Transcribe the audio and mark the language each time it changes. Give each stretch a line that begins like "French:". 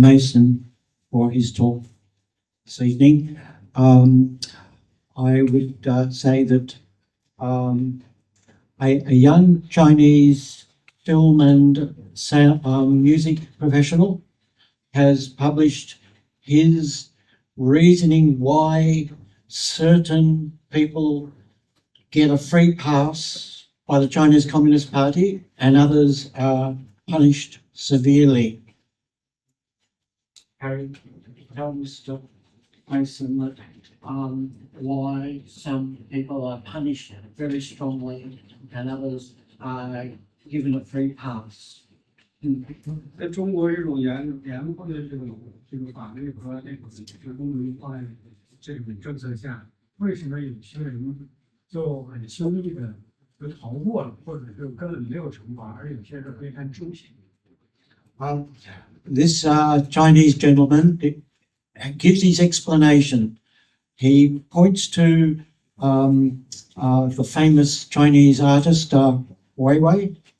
English: Mason for his talk this evening, I would say that a young Chinese film and music professional has published his reasoning why certain people get a free pass by the Chinese Communist Party and others are punished severely. Harry, tell Mr. Mason that why some people are punished very strongly and others are given a free pass.
Chinese: 在中国这种严酷的这个法律和这个公民化这种政策下，为什么有些人就很轻易的就逃过了，或者是根本没有惩罚，而有些是被判终刑
English: ？This Chinese gentleman gives his explanation. He points to the famous Chinese artist Weiwei.